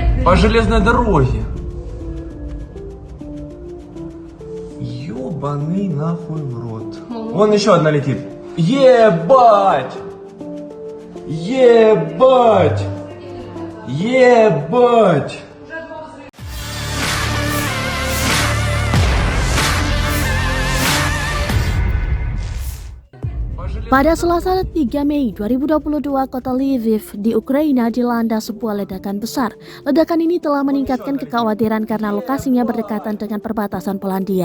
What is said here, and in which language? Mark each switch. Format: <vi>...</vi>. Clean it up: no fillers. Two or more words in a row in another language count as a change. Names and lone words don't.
<ru>По железной дороге. Ёбаный нахуй в рот. Вон еще одна летит. Ебать! Ебать! Ебать!</ru> <id>Pada Selasa 3 Mei 2022, kota Lviv di Ukraina dilanda sebuah ledakan besar. Ledakan ini telah meningkatkan kekhawatiran karena lokasinya berdekatan dengan perbatasan Polandia.</id>